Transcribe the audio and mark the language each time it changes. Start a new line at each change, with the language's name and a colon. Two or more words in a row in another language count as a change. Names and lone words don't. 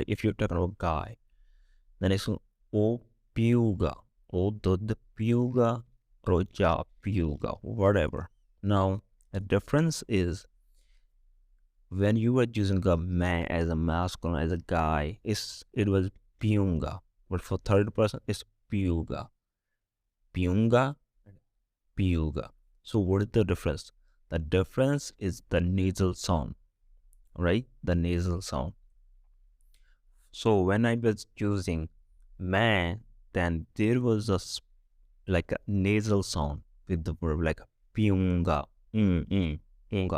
English: If you're talking about guy, then it's o piuga, o dod piuga, or ja piuga, whatever. Now the difference is when you were using a man as a masculine, as a guy, it was piunga, but for third person it's piuga, piunga, piuga. So what is the difference? The difference is the nasal sound, right? The nasal sound. So when I was using man, then there was like a nasal sound with the verb like piunga, unga.